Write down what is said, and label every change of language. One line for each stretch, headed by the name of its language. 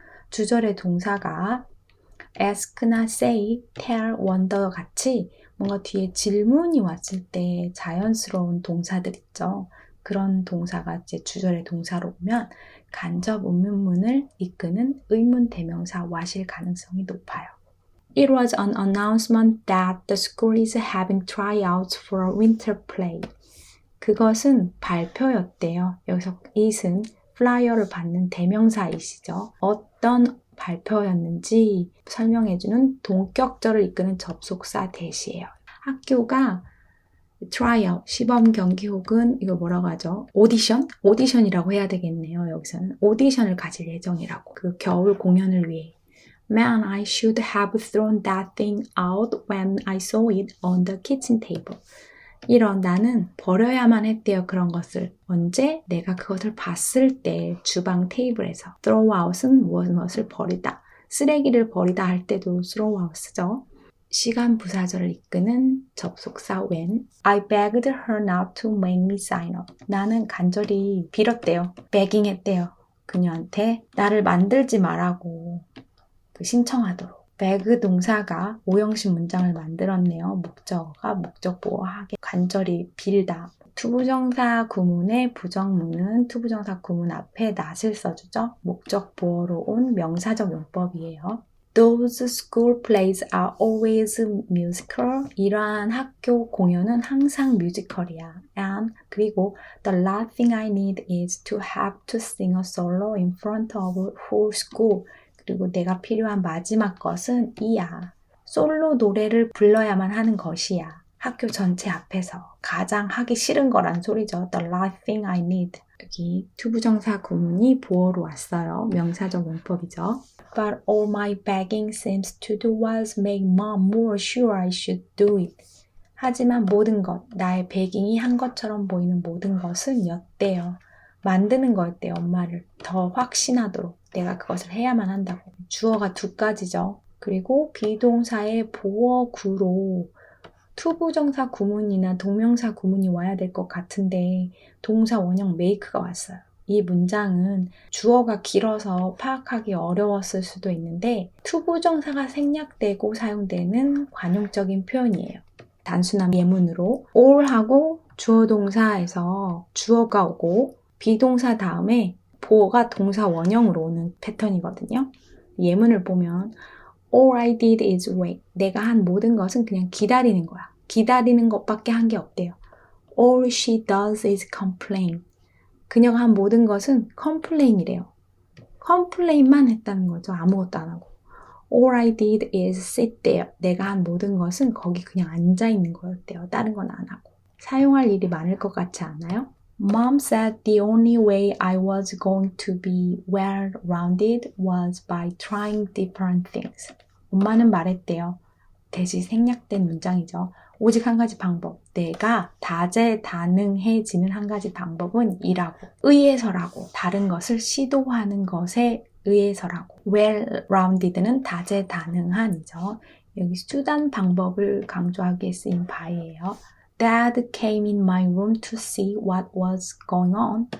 Korean: 주절의 동사가 ask나 say, tell, wonder 같이 뭔가 뒤에 질문이 왔을 때 자연스러운 동사들 있죠. 그런 동사가 이제 주절의 동사로 보면 간접 의문문을 이끄는 의문 대명사 what일 가능성이 높아요.
English: It was an announcement that the school is having tryouts for a winter play.
Korean: 그것은 발표였대요. 여기서 it은 플라이어를 받는 대명사이시죠. 어떤 발표였는지 설명해주는 동격절을 이끄는 접속사 대시예요. 학교가 트라이아웃, 시범 경기 혹은 이거 뭐라고 하죠? 오디션이라고 해야 되겠네요. 여기서는 오디션을 가질 예정이라고. 그 겨울 공연을 위해.
English: Man, I should have thrown that thing out when I saw it on the kitchen table.
Korean: 나는 버려야만 했대요. 그런 것을. 언제? 내가 그것을 봤을 때 주방 테이블에서. throw out은 무엇을 버리다. 쓰레기를 버리다 할 때도 throw out 쓰죠. 시간 부사절을 이끄는 접속사 when.
English: I begged her not to make me sign up.
Korean: 나는 간절히 빌었대요. begging 했대요. 그녀한테 나를 만들지 말라고 신청하도록. beg 동사가 오형식 문장을 만들었네요. 목적어가 목적보호하게 간절히 빌다. 투부정사 구문의 부정문은 투부정사 구문 앞에 not을 써주죠. 목적보호로 온 명사적 용법이에요.
English: Those school plays are always musical.
Korean: 이러한 학교 공연은 항상 뮤지컬이야.
English: And
Korean: 그리고
English: the last thing I need is to have to sing a solo in front of whole school.
Korean: 그리고 내가 필요한 마지막 것은 이야. 솔로 노래를 불러야만 하는 것이야. 학교 전체 앞에서 가장 하기 싫은 거란 소리죠.
English: The last thing I need.
Korean: 여기 투부정사 구문이 보어로 왔어요. 명사적 용법이죠.
English: But all my begging seems to do was make mom more sure I should do it.
Korean: 하지만 모든 것, 나의 begging이 한 것처럼 보이는 모든 것은 였대요. 만드는 거였대요. 엄마를 더 확신하도록 내가 그것을 해야만 한다고. 주어가 두 가지죠. 그리고 비동사의 보어구로 투부정사 구문이나 동명사 구문이 와야 될 것 같은데 동사 원형 make가 왔어요. 이 문장은 주어가 길어서 파악하기 어려웠을 수도 있는데 투부정사가 생략되고 사용되는 관용적인 표현이에요. 단순한 예문으로 all하고 주어 동사에서 주어가 오고 비동사 다음에 보어가 동사 원형으로 오는 패턴이거든요. 예문을 보면
English: All I did is wait.
Korean: 내가 한 모든 것은 그냥 기다리는 거야. 기다리는 것밖에 한 게 없대요.
English: All she does is complain.
Korean: 그녀가 한 모든 것은 complain이래요. complain만 했다는 거죠. 아무것도 안 하고.
English: All I did is sit there.
Korean: 내가 한 모든 것은 거기 그냥 앉아있는 거였대요. 다른 건 안 하고. 사용할 일이 많을 것 같지 않아요?
English: Mom said the only way I was going to be well-rounded was by trying different things.
Korean: 엄마는 말했대요. 대시 생략된 문장이죠. 오직 한 가지 방법. 내가 다재다능해지는 한 가지 방법은 이라고. 의해서라고. 다른 것을 시도하는 것에 의해서라고. well-rounded는 다재다능한이죠. 여기 수단 방법을 강조하기에 쓰인 바이예요.
English: Dad came in my room to see what was going on.